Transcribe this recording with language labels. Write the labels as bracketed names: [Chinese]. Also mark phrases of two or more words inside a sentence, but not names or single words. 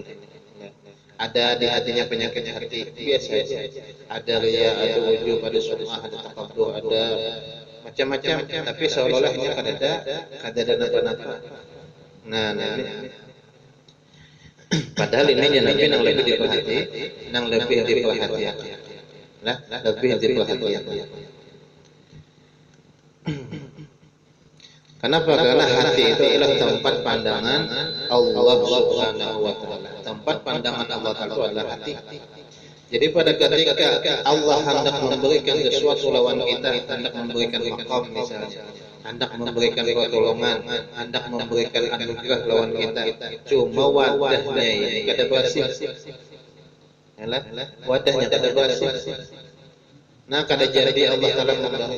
[Indonesian] Ada di hatinya penyakit hati biasa aja. Ada riya, ada ujub, ada sum'ah, ada takabur, ada macam-macam. Tapi seolah-olah ini [Banjar] kada ada napa-napa. [Indonesian] Nah, ini. Padahal ini Nabi yang lebih diperhatikan. Nah, lebih diperhatikan. Kenapa? Karena hati itu adalah tempat pandangan Allah [Arabic] سبحانه وتعالى. [Indonesian] Tempat pandangan Allah Taala itu adalah hati. Jadi pada ketika Allah hendak memberikan sesuatu lawan kita, hendak memberikan maqam misalnya, hendak memberikan pertolongan, hendak memberikan anugerah lawan kita, cuma wadahnya ini kada bersih. Yalah, wadahnya kada bersih. Nah, kada jadi Allah Taala memberi.